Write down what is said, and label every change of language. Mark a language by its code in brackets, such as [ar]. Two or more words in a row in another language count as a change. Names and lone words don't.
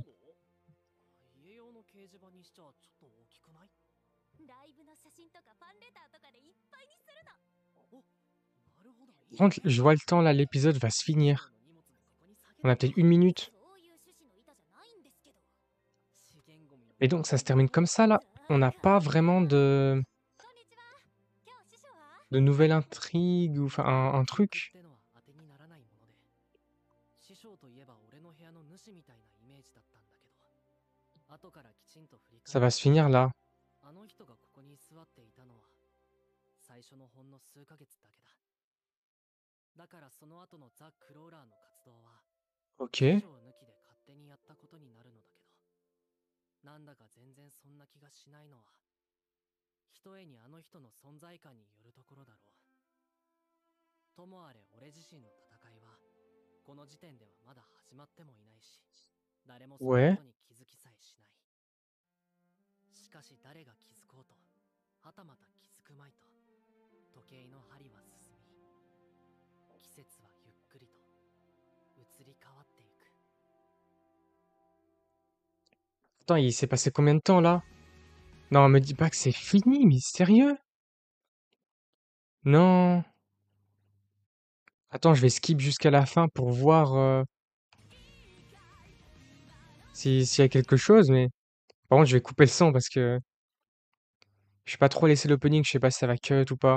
[ja] 家用の掲示板にしちゃちょっと大きくない？ライブの写真とかファンレターとかでいっぱいにするの。お、なるほど。 [fr] par contre, je vois le temps là, l'épisode va se finir. [ja] 師匠の荷物もここに下げ [fr] On a [ja] て [fr] peut-être 1 minute. [ja] そういう趣旨の板じゃないんですけど。資源ゴミの [fr] Et donc ça se termine comme ça là. On n'a pas vraiment de [ja] こんにち [fr] de nouvelles intrigues ou enfin un [ja] 記憶っ [fr] truc? [ja] てのは当てにならないもので、師匠といえば俺の部屋の主みたいなイメージだったんだけど、後からきちんと振り [fr] Ça [ja] 返 [fr] va [ja] る [fr] se [ja] と、 [fr] finir là. [ja] あの人がここに座っていたのは最初のほんの数ヶ月だけだ。だからその後のザ・クローラーの活動は師 [fr] OK. [ja] 匠抜きで勝手にやったことになるのだけど、なんだか全然そんな気がしないのは、ひとえにあの人の存在感によるところだろう。ともあれ俺自身の戦いはこの時点ではまだ始まってもいないし、誰もその [fr] Ouais. [ja] ことに気づきさえしない。しかし誰が気づこうと、はたまた気づくまいと、時計の針は進み、季節はゆっくりと移り変わっていく。 [fr] Attends, il s'est passé combien de temps là? Non, me dis pas que c'est fini, mais sérieux? Non. Attends, je vais skip jusqu'à la fin pour voir s'il y a quelque chose, mais par contre, je vais couper le son parce que je vais pas trop laisser l'opening, je sais pas si ça va cut ou pas.